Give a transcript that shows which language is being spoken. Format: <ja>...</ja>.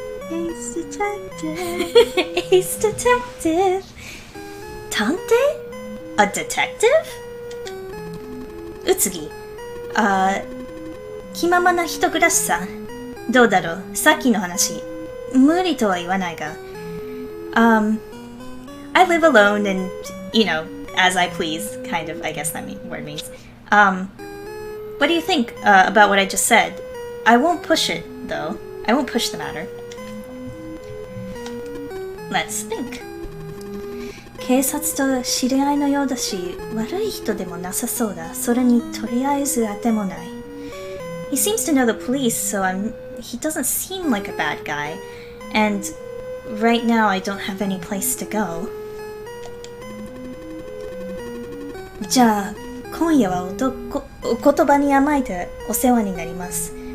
<en>Ace detective. Ace detective. Tantei? A detective? Utsugi.</en> <ja>気ままな人暮らしさ。どうだろう、さっきの話。無理とは言わないが。</ja> <en>I live alone and, as I please, kind of, I guess that word means. What do you think about what I just said? I won't push it, though. I won't push the matter. Let's think.</en> <ja>警察と知り合いのようだし、悪い人でもなさそうだ。それにとりあえず当てもない。</ja> <en>He seems to know the police, so he doesn't seem like a bad guy. And right now I don't have any place to go.</en> <ja>じゃあ、今夜はお言葉に甘えてお世話になります。</ja>